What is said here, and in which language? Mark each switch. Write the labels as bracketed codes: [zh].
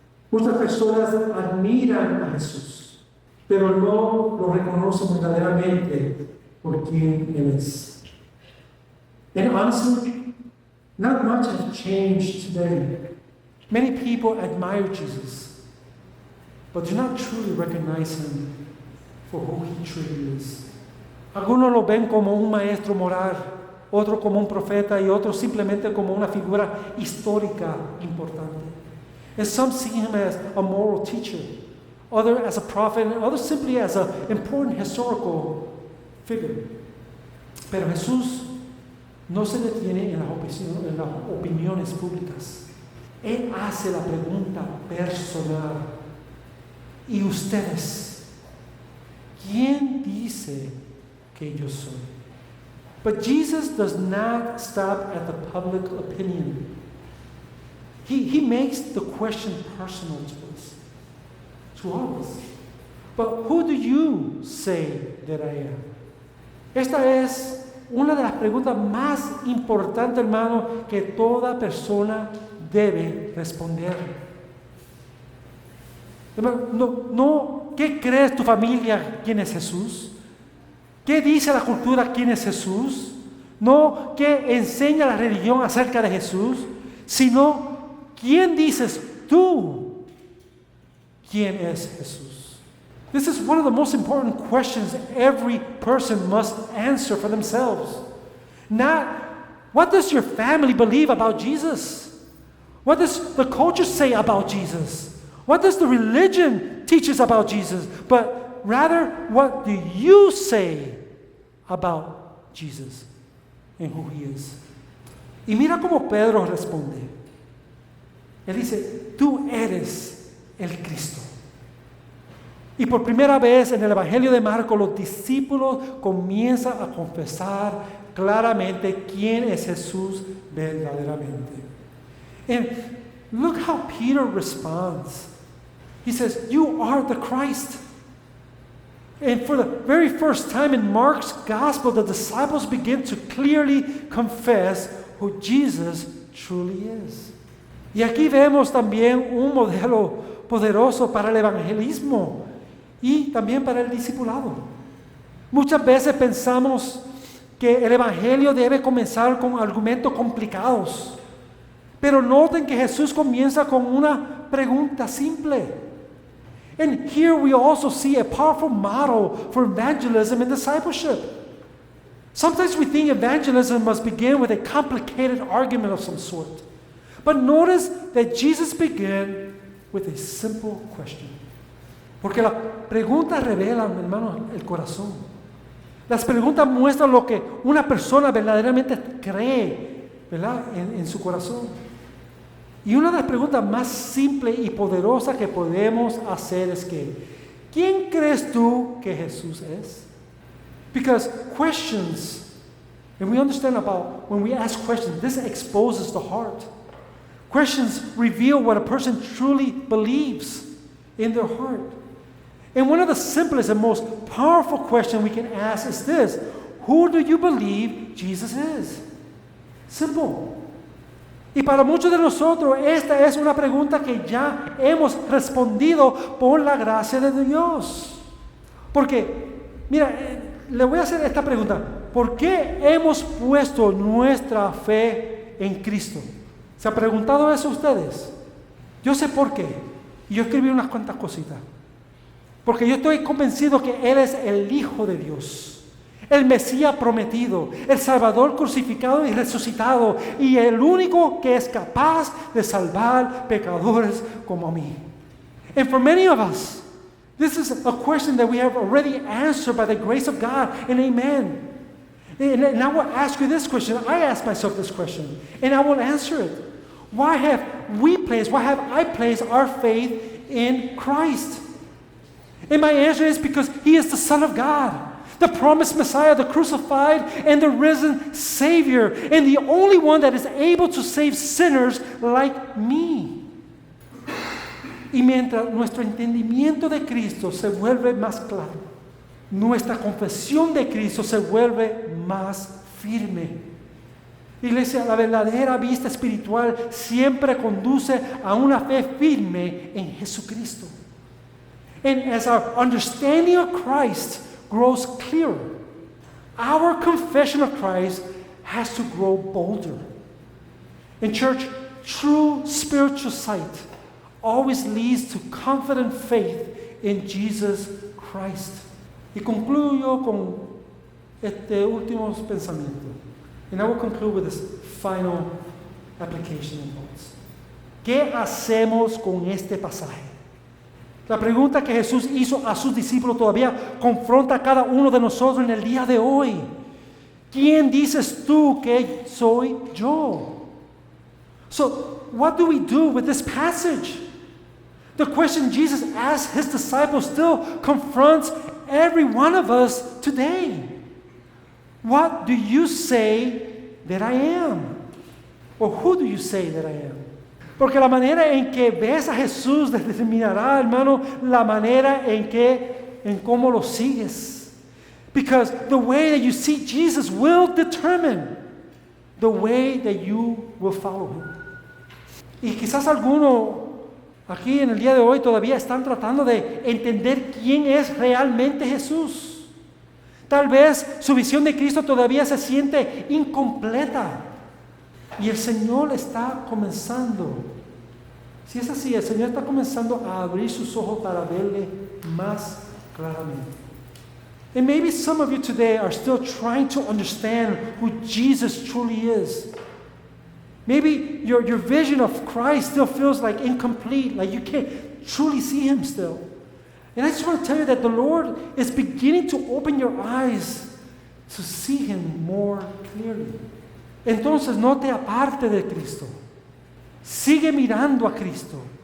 [es] Muchas personas admiran a Jesús, pero no lo reconocen verdaderamente por quien Él es. [en] And honestly, not much has changed today. Many people admire Jesus, but do not truly recognize Him for who He truly is. [es] Algunos lo ven como un maestro moral, otro como un profeta y otro simplemente como una figura histórica importante. [en] And some see him as a moral teacher, others as a prophet, and others simply as an important historical figure. [es] Pero Jesús no se detiene en las opiniones públicas. Él hace la pregunta personal. ¿Y ustedes? ¿Quién dice que yo soy? [en] But Jesus does not stop at the public opinion. He makes the question personal to us, to all of us. But who do you say that I am? [es] Esta es una de las preguntas más importantes, hermano, que toda persona debe responder. No, ¿qué crees tu familia quién es Jesús? ¿Qué dice la cultura quién es Jesús? No, ¿qué enseña la religión acerca de Jesús? Sino, ¿quién dices tú quién es Jesús? [en] This is one of the most important questions every person must answer for themselves. Not, what does your family believe about Jesus? What does the culture say about Jesus? What does the religion teach us about Jesus? But rather, what do you say about Jesus and who he is? [es] Y mira cómo Pedro responde. Él dice, tú eres el Cristo. Y por primera vez en el Evangelio de Marcos, los discípulos comienzan a confesar claramente quién es Jesús verdaderamente. [en] And look how Peter responds. He says, you are the Christ. And for the very first time in Mark's gospel, the disciples begin to clearly confess who Jesus truly is. [es] Y aquí vemos también un modelo poderoso para el evangelismo y también para el discipulado. Muchas veces pensamos que el evangelio debe comenzar con argumentos complicados. Pero noten que Jesús comienza con una pregunta simple. [en] And here we also see a powerful model for evangelism and discipleship. Sometimes we think evangelism must begin with a complicated argument of some sort. But notice that Jesus began with a simple question. [es] Porque la pregunta revela, hermanos, el corazón. Las preguntas muestran lo que una persona verdaderamente cree, ¿verdad? En su corazón. Y una de las preguntas más simples y poderosas que podemos hacer es que, ¿quién crees tú que Jesús es? [en] Because questions, and we understand about when we ask questions, this exposes the heart. Questions reveal what a person truly believes in their heart. And one of the simplest and most powerful questions we can ask is this: who do you believe Jesus is? Simple. [es] Y para muchos de nosotros esta es una pregunta que ya hemos respondido por la gracia de Dios. Porque, mira, le voy a hacer esta pregunta. ¿Por qué hemos puesto nuestra fe en Cristo? ¿Se han preguntado eso ustedes? Yo sé por qué. Y yo escribí unas cuantas cositas. Porque yo estoy convencido que Él es el Hijo de Dios. El Mesías prometido, el Salvador crucificado y resucitado, y el único que es capaz de salvar pecadores como a mí. [en] And for many of us, this is a question that we have already answered by the grace of God, and amen. And I will ask you this question. I ask myself this question, and I will answer it. Why have I placed our faith in Christ? And my answer is because He is the Son of God, the promised Messiah, the crucified and the risen Savior, and the only one that is able to save sinners like me. [es] Y mientras nuestro entendimiento de Cristo se vuelve más claro, nuestra confesión de Cristo se vuelve más firme. Iglesia, la verdadera vista espiritual siempre conduce a una fe firme en Jesucristo. [en] And as our understanding of Christ grows clearer, our confession of Christ has to grow bolder. In church, true spiritual sight always leads to confident faith in Jesus Christ. [es] Y concluyo con este último pensamiento. [en] And I will conclude with this final application and thoughts. [es] ¿Qué hacemos con este pasaje? La pregunta que Jesús hizo a sus discípulos todavía confronta a cada uno de nosotros en el día de hoy. ¿Quién dices tú que soy yo? [en] So, what do we do with this passage? The question Jesus asked his disciples still confronts every one of us today. What do you say that I am? Or who do you say that I am? [es] Porque la manera en que ves a Jesús determinará, hermano, la manera en cómo lo sigues. [en] Because the way that you see Jesus will determine the way that you will follow him. [es] Y quizás algunos aquí en el día de hoy todavía están tratando de entender quién es realmente Jesús. Tal vez su visión de Cristo todavía se siente incompleta. Y el Señor está comenzando. Si es así, el Señor está comenzando a abrir sus ojos para verle más claramente. [en] And maybe some of you today are still trying to understand who Jesus truly is. Maybe your vision of Christ still feels like incomplete, like you can't truly see him still. And I just want to tell you that the Lord is beginning to open your eyes to see him more clearly. [es] Entonces no te aparte de Cristo. Sigue mirando a Cristo.